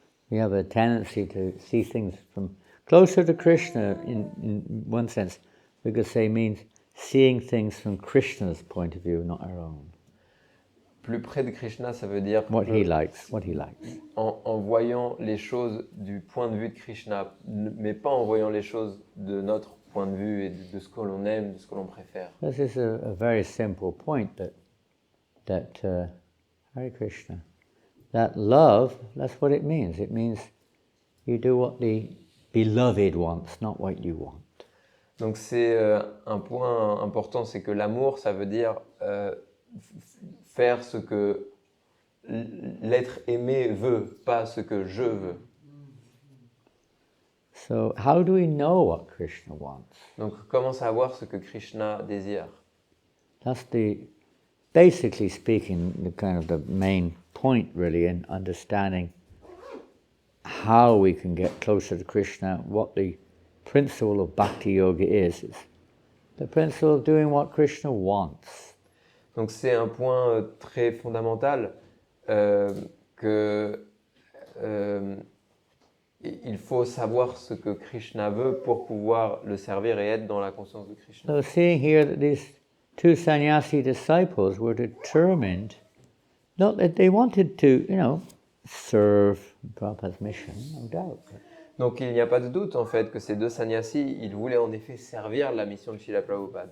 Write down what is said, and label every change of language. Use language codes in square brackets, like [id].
[en] We have a tendency to see things from closer to Krishna in one sense. We could say means seeing things from Krishna's point of view, not our own. [fr] Plus près de Krishna, ça veut dire [en] What he likes. [fr] en voyant les choses du point de vue de Krishna, mais pas en voyant les choses de notre point de vue et de ce que l'on aime, de ce que l'on préfère. [en] This is a very simple point that Hare Krishna, that love, that's what it means. It means you do what the beloved wants, not what you want. [fr] Donc c'est un point important, c'est que l'amour, ça veut dire faire ce que l'être aimé veut, pas ce que je veux. [en] So how do we know what Krishna wants? [fr] Donc comment savoir ce que Krishna désire? [en] That's basically speaking, the main point really in understanding how we can get closer to Krishna, what the principle of Bhakti Yoga is the principle of doing what Krishna wants. [fr] Donc c'est un point très fondamental que il faut savoir ce que Krishna veut pour pouvoir le servir et être dans la conscience de Krishna. [en] So seeing here that these two sannyasi disciples were determined, not that they wanted to, serve Prabhupada's mission, no doubt. [fr] Donc il n'y a pas de doute en fait que ces deux sannyasis, ils voulaient en effet servir la mission de Srila Prabhupada.